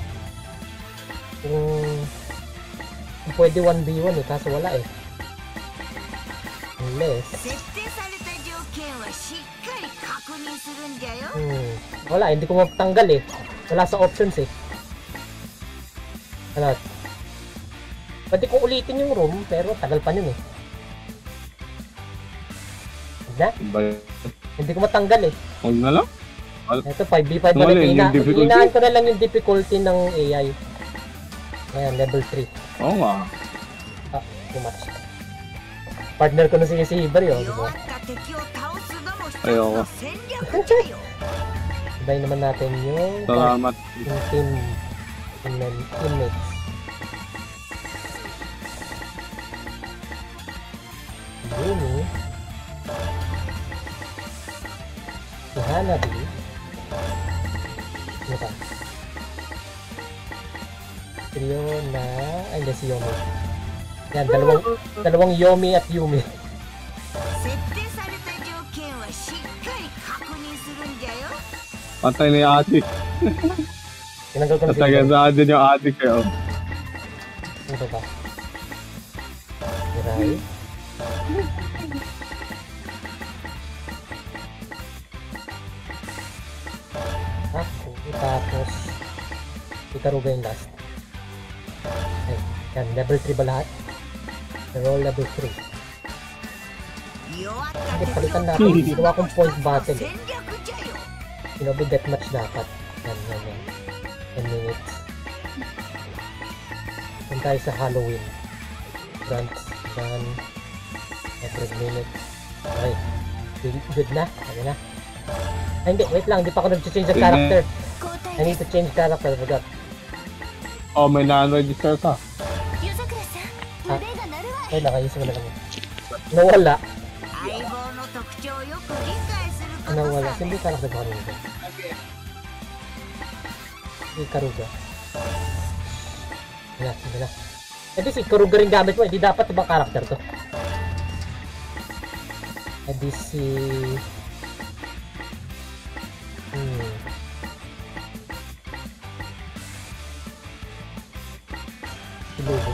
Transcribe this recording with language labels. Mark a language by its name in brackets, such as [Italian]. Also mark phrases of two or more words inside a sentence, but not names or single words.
[Filipino] Kung pwede 1v1 eh, kaso wala eh. Unless... [Japanese] 設定された条件はしっかり確認するんじゃよ。 [Filipino] wala, hindi ko mapatanggal eh. Wala sa options eh. Ano? Pwede kong ulitin yung room, pero tagal pa yun eh. Hindi ko matanggal eh. Huwag na lang. Ito, 5v5 na Wala, rin. yung difficulty. Hinaan ko na lang yung difficulty ng AI. Ayan, level 3. Oo nga. [English] Too much. [Filipino] Partner ko na si Hibar yun. [Japanese] 弱った敵を倒すのも一つ [Filipino] Ayoko. [Japanese] の戦略じゃよ。 [Filipino] Sabay naman natin yung Salamat. teammates. Yumi. Si Hanabi. Ano pa? Trio na... Ay, hindi si Yomi. Yan, dalawang Yomi at Yumi. [Japanese] 設定された条件はしっかり確認するんじゃよ。 [Filipino] Patay na yung ate. Tinanggal ko na si Patay Yomi. sa atin yung ate kayo. Ano ba? Mirai. Tapos Ikaruga yung last. Ay, yan, level 3 ba lahat? [English] Roll level 3. [Japanese] 弱った [Filipino] Hindi, [Japanese] 敵を [Filipino] palitan [Japanese] 倒 [Filipino] natin. [Japanese] す [Filipino] Ginawa [Japanese] の [Filipino] kong [Japanese] も [Filipino] point [Japanese] 一つの [Filipino] battle. [Japanese] 戦略じゃよ。 [Filipino] Shinobi Deathmatch dapat. Yan. 10 minutes. Doon tayo sa Halloween. Grants, done. [English] Every minute. [Filipino] Okay. Good na. Okay na. Ay, hindi. Wait lang. Hindi pa ako nag-change ng character. [Japanese] 交 [English] I [Japanese] 代 [English] need to change character. I forgot. [Filipino] Oh, may na-register ka. [Japanese] 夜桜さん腕が鳴るわ [Filipino] Ay, nakayos mo na lang. Nawala. [Japanese] 相棒の特徴をよく理解すること [Filipino] Nawala. [Japanese] さ [Filipino] Hindi [Japanese] ね。 [Filipino] character ba kanina? Ikaruga. Wala. Eh di si Kuruga rin gamit mo, hindi dapat ibang karakter to. Eh di si... Si Lubu.